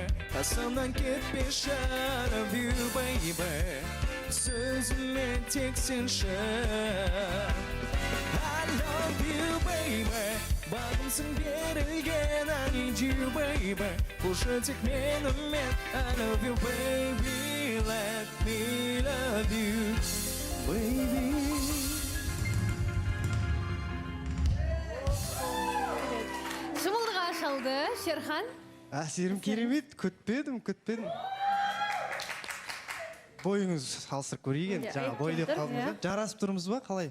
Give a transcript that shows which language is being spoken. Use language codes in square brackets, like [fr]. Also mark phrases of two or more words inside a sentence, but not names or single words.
[kk] Қасымнан кетпеші, [en] I love you, baby. [kk] Сөзіме тек сенші. [en] I love you, baby. [kk] Бағымсың берілген, [en] I need you, baby. [kk] Қошы тек менімен, [en] I love you, baby. Let me love you, baby. [kk] Шымылдық ашылды, Шерхан. Әсерім керемет, күтпедім. Бойыңыз салыстырып көрейік енді, жаңа бой деп қалдыңыз. Жарасып тұрмыз ба, қалай?